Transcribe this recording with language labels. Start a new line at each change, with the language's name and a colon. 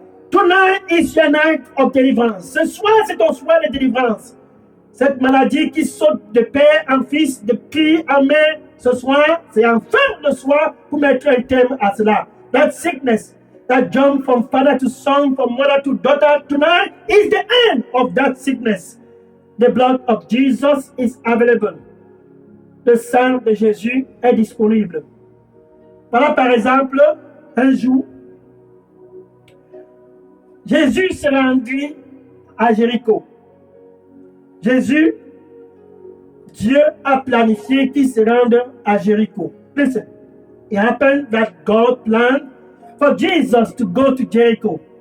English: Tonight is your night of deliverance.
French: Ce soir, c'est ton soir de délivrance. Cette maladie qui saute de père en fils, de pied en main, ce soir, c'est enfin le soir pour mettre un terme à cela.
English: That sickness, that jump from father to son, from mother to daughter, tonight is the end of that sickness. The blood of Jesus is available.
French: Le sang de Jésus est disponible. Voilà par exemple, un jour, Jésus s'est rendu à Jéricho. Jésus, Dieu a planifié qu'il se rende à Jéricho.
English: Listen, it happened that God planned for Jesus to go to Jericho.